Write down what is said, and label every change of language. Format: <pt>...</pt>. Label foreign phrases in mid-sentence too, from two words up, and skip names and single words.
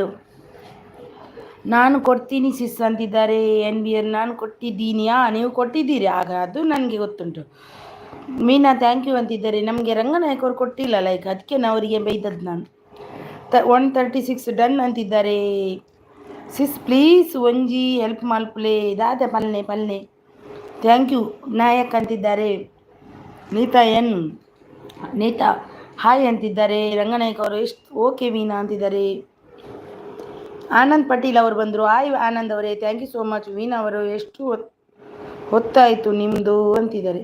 <kn>ನಾನು ಕೊಡ್ತೀನಿ ಸಿಸ್ ಅಂತಿದ್ದಾರೆ. NBR ನಾನು ಕೊಟ್ಟಿದ್ದೀನಿಯಾ? ನೀವು ಕೊಟ್ಟಿದ್ದೀರಿ, ಆಗ ಅದು ನನಗೆ ಗೊತ್ತುಂಟು. ಮೀನಾ</kn> <en>thank you</en> <kn>ಅಂತಿದ್ದಾರೆ. ನಮಗೆ ರಂಗನಾಯಕ್ ಅವರು ಕೊಟ್ಟಿಲ್ಲ ಲೈಕ್, ಅದಕ್ಕೆ ನಾವು ಅವರಿಗೆ ಬೈದದ್ದು ನಾನು. 136 ಡನ್ ಅಂತಿದ್ದಾರೆ.</kn> <en>sis please</en> <tcy>ಒಂಜಿ ಹೆಲ್ಪ್ ಮಲ್ಪ್ಲೆ, ದಾದ ಪಲ್ಲೆ</tcy> <en>thank you.</en> <kn>ನಾಯಕ್ ಅಂತಿದ್ದಾರೆ. ನೀತಾ ಹಾಯ್ ಅಂತಿದ್ದಾರೆ. ರಂಗನಾಯಕ್ ಅವರು ಎಷ್ಟು ಓಕೆ ಮೀನಾ ಅಂತಿದ್ದಾರೆ. ಆನಂದ್ ಪಟೀಲ್ ಅವರು ಬಂದರು. ಹಾಯ್ ಆನಂದ್ ಅವರೇ,</kn> <en>thank you so much.</en> <kn>ವೀಣಾ ಅವರು ಎಷ್ಟು ಹೊತ್ತಾಯಿತು ನಿಮ್ಮದು ಅಂತಿದ್ದಾರೆ.</kn>